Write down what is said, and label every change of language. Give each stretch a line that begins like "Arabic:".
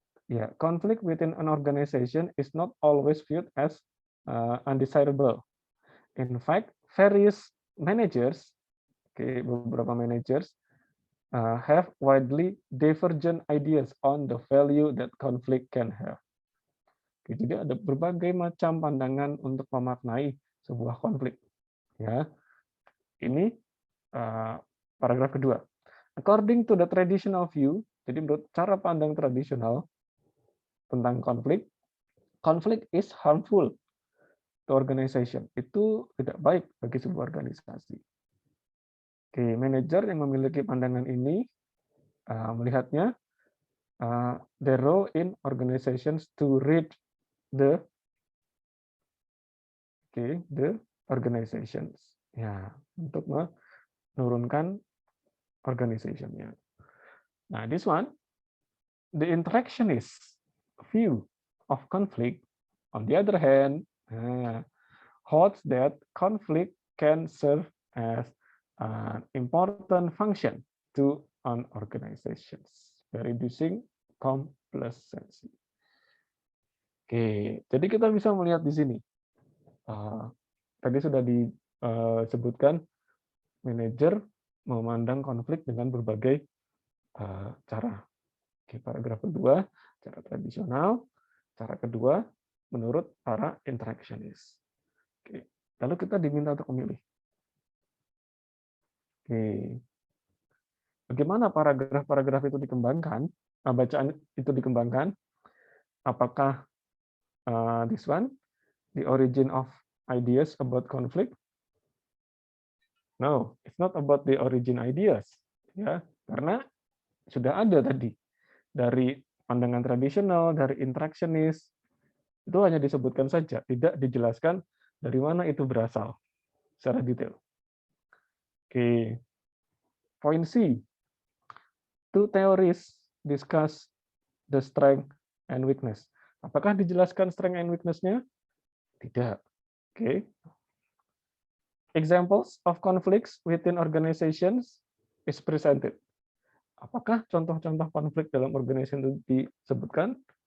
English: Ya, conflict within an organization is not always viewed as undesirable. In fact, various managers, beberapa managers have widely divergent ideas on the value that conflict can have.
Indonesian: Jadi ada berbagai macam pandangan untuk memaknai sebuah konflik. Ya, ini paragraf kedua. According to the traditional view, jadi menurut cara pandang tradisional tentang konflik, conflict is harmful to organization. Itu tidak baik bagi sebuah organisasi. Manajer yang memiliki pandangan ini melihatnya
English: the role in organizations to read the organizations.
Indonesian: Ya, untuk menurunkan organization-nya.
English: Nah, this one, the interactionist view of conflict, on the other hand, holds that conflict can serve as an important function to an organization, reducing complacency.
Indonesian: Jadi kita bisa melihat di sini. Tadi sudah disebutkan manajer memandang konflik dengan berbagai cara. Oke, paragraf kedua cara tradisional, cara kedua menurut para interactionist. Oke, lalu kita diminta untuk memilih. Oke, bagaimana paragraf-paragraf itu dikembangkan? Bacaan itu dikembangkan.
English: Apakah this one, the origin of ideas about conflict? No, it's not about the origin ideas,
Indonesian: ya, karena sudah ada tadi dari pandangan tradisional, dari interactionist, itu hanya disebutkan saja, tidak dijelaskan dari mana itu berasal secara detail.
English: Oke, point C. Two theories discuss the strength and weakness.
Indonesian: Apakah dijelaskan
English: strength and weakness-
Indonesian: nya? Tidak. Oke.
English: Examples of conflicts within organizations is presented.
Indonesian: Apakah contoh-contoh konflik dalam organisasi itu disebutkan?